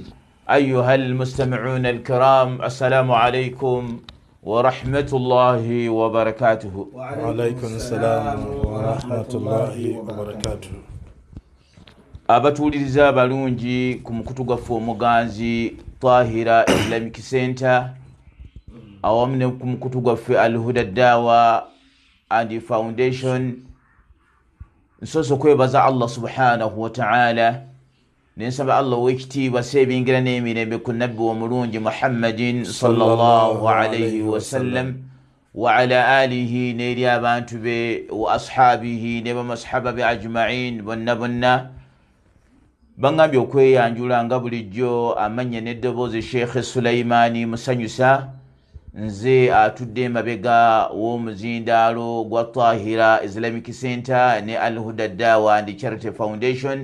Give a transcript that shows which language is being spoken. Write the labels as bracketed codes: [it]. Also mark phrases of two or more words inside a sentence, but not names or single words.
[ar] أيها المستمعون الكرام، السلام عليكم ورحمة الله وبركاته. وعليكم السلام ورحمة الله وبركاته. [lg] Abatuuliriza abalungi ku mukutu gwaffe omuganzi Tahira Islamic Center awamu ne ku mukutu gwaffe Al-Huda Da'wa and Foundation, nsoose okwebaza Allah [ar] سبحانه وتعالى, [lg] nensaba Allah w'ekitiibwa seebingira n'emirembe ku nabbi omulungi Muhammadin [ar] صلى الله عليه وسلم وعلى آله [lg] n'eri abantu be [ar] وأصحابه [lg] ne bamasahaba be ajma'in bonna bangambye okweyanjula nga bulijjo amanya n'eddoboozi Sheikh Sulaimani musanyusa, nze atudde emabega w'omuzindaalo gwa Tahira Islamic Center ne Al-Huda Da'wa and Charity Foundation.